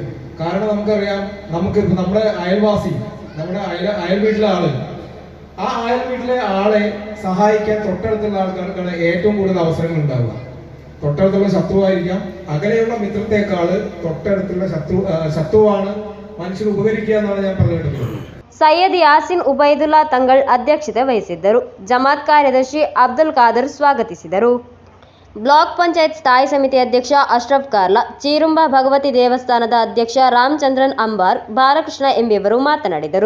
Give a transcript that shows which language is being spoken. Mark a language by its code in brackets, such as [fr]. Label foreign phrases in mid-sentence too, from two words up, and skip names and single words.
[ml] കാരണം നമുക്കറിയാം, നമുക്ക് നമ്മുടെ അയൽവാസി, നമ്മുടെ അയൽ വീട്ടിലെ ആള്, ആ അയൽ വീട്ടിലെ ആളെ സഹായിക്കാൻ തൊട്ടടുത്തുള്ള ആൾക്കാർക്കാണ് ഏറ്റവും കൂടുതൽ അവസരങ്ങൾ ഉണ്ടാവുക. തൊട്ടടുത്തുള്ള ശത്രുവായിരിക്കാം, അകലെയുള്ള മിത്രത്തെക്കാള് തൊട്ടടുത്തുള്ള ശത്രുവാണ് മനുഷ്യർ ഉപകരിക്കുക എന്നാണ് ഞാൻ പറഞ്ഞിട്ടുള്ളത്. [kn] ಸೈಯದ್ ಯಾಸಿನ್ ಉಬೈದುಲ್ಲಾ ತಂಗಳ್ ಅಧ್ಯಕ್ಷತೆ ವಹಿಸಿದ್ದರು. ಜಮಾತ್ ಕಾರ್ಯದರ್ಶಿ ಅಬ್ದುಲ್ ಖಾದರ್ ಸ್ವಾಗತಿಸಿದರು. ಬ್ಲಾಕ್ ಪಂಚಾಯತ್ ಸ್ಥಾಯಿ ಸಮಿತಿ ಅಧ್ಯಕ್ಷ ಅಶ್ರಫ್ ಕಾರ್ಲಾ, ಚೀರುಂಬ ಭಗವತಿ ದೇವಸ್ಥಾನದ ಅಧ್ಯಕ್ಷ ರಾಮಚಂದ್ರನ್ ಅಂಬಾರ್, ಬಾಲಕೃಷ್ಣ ಎಂಬಿಯವರು ಮಾತನಾಡಿದರು.